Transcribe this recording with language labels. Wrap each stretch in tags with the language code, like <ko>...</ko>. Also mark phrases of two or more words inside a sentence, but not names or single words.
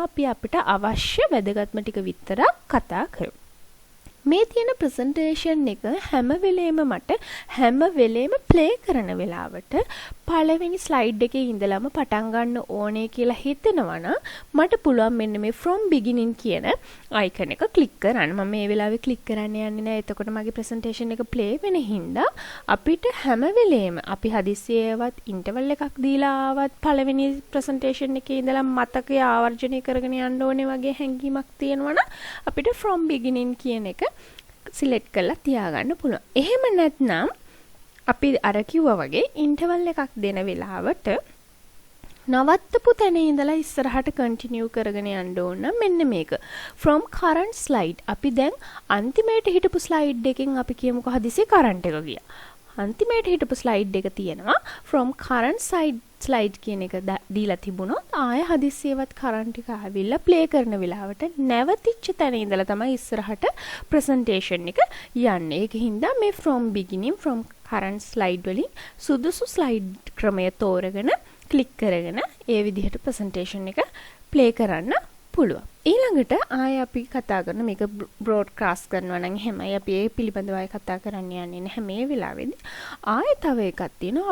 <si>අපි අපිට අවශ්‍ය වැදගත්ම ටික විතරක් කතා කරමු. මේ තියෙන ප්‍රසන්ටේෂන් එක හැම වෙලේම මට හැම වෙලේම ප්ලේ කරන වෙලාවට පළවෙනි ස්ලයිඩ් එකේ ඉඳලම පටන් ගන්න ඕනේ කියලා හිතෙනවා නම් මට පුළුවන් මෙන්න මේ</si> <en>from beginning</en> <si>කියන icon එක ක්ලික් කරන්න. මම මේ වෙලාවේ ක්ලික් කරන්න යන්නේ නැහැ. එතකොට මගේ ප්‍රසන්ටේෂන් එක ප්ලේ වෙන හින්දා අපිට හැම වෙලේම අපි හදිස්සියේවත් ඉන්ටර්වල් එකක් දීලා ආවත් පළවෙනි ප්‍රසන්ටේෂන් එකේ ඉඳලා මතකය ආවර්ජනය කරගෙන යන්න ඕනේ වගේ හැඟීමක් තියෙනවා නම් අපිට</si> <en>from beginning</en> <si>කියන එක සිලෙක්ට් කරලා තියාගන්න පුළුවන්. එහෙම නැත්නම් අපි අර කිව්වා වගේ ඉන්ටර්වල් එකක් දෙන වෙලාවට නවත්තපු තැන ඉඳලා ඉස්සරහට කන්ටිනියු කරගෙන යන්න ඕන මෙන්න මේක.</si> <en>from current slide.</en> <si>අපි දැන් අන්තිමේට හිටපු ස්ලයිඩ් එකෙන් අපි කියමුකෝ හදිසියේ කරන්ට් එක ගියා. අන්තිමේට හිටපු ස්ලයිඩ් එක තියෙනවා</si> <en>from current slide</en> <si>කියන එක දීලා තිබුණොත් ආය හදිස්සියවත් කරන්ට් එක ආවිල්ලා ප්ලේ කරන වෙලාවට නැවතිච්ච තැන ඉඳලා තමයි ඉස්සරහට ප්‍රසන්ටේෂන් එක යන්නේ. ඒකින්ද මේ</si> <en>from beginning from current slide</en> <si>වලින් සුදුසු ස්ලයිඩ් ක්‍රමය තෝරගෙන ක්ලික් කරගෙන ඒ විදිහට ප්‍රසන්ටේෂන් එක ප්ලේ කරන්න පුළුවන්. ඊළඟට ආය අපි කතා කරන මේක බ්‍රෝඩ්කාස්ට් කරනවා නම් එහෙමයි අපි ඒ පිළිබඳව කතා කරන්න යන්නේ නැහැ මේ වෙලාවේදී. ආය තව එකක් තියෙනවා.</si>